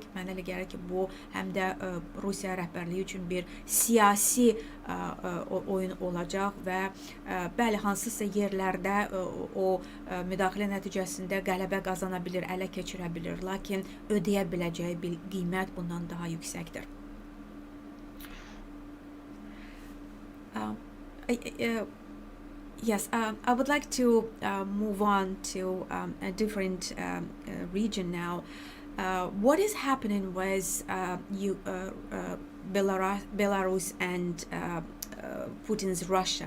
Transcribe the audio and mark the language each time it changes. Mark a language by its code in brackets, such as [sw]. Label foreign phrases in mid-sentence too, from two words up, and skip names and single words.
[az] Mənə elə gəlir ki, bu həm də Rusiya rəhbərliyi üçün bir siyasi oyun olacaq və bəli, hansısa yerlərdə o müdaxilə nəticəsində qələbə qazana bilir, ələ keçirə bilir, lakin ödəyə biləcəyi bir qiymət bundan daha yüksəkdir. [en] Yes, I would like to move on to a different region now. What is happening with Belarus and Putin's Russia?